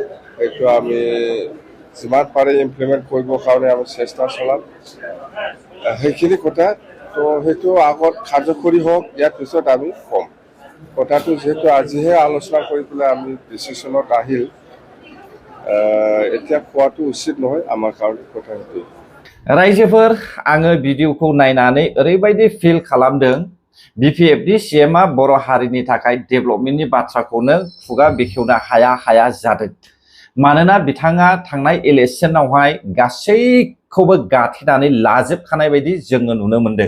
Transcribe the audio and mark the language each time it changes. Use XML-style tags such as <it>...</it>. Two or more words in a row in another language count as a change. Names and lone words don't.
<as>সেইটো আমি যিমান পাৰে ইমপ্লিমেণ্ট কৰিবৰ কাৰণে আমি চেষ্টা চলাম। সেইখিনি কথা তো সেইটো আগত কাৰ্যকৰী হওক, ইয়াৰ পিছত আমি ক'ম। কথাটো যিহেতু আজিহে আলোচনা কৰি পেলাই আমি ডিচিশ্যনত আহিল, এতিয়া কোৱাটো উচিত নহয় আমাৰ কাৰণে। কথা সেইটো</as> <brx>रायजोफोर, आङो भिडिअखौ नायनानै ओरैबायदि फिल खालामदों, बिपिएफनि सिएमआ बर' हारिनि थाखाय डेभेलपमेन्टनि बाथ्राखौनो खुगा बेखेवनो हाया जादों। मानोना बिथाङा थांनाय इलेक्शनावहाय गासैखौबो गाथेनानै लाजोबखानाय बायदि जोङो नुनो मोनदों।</brx>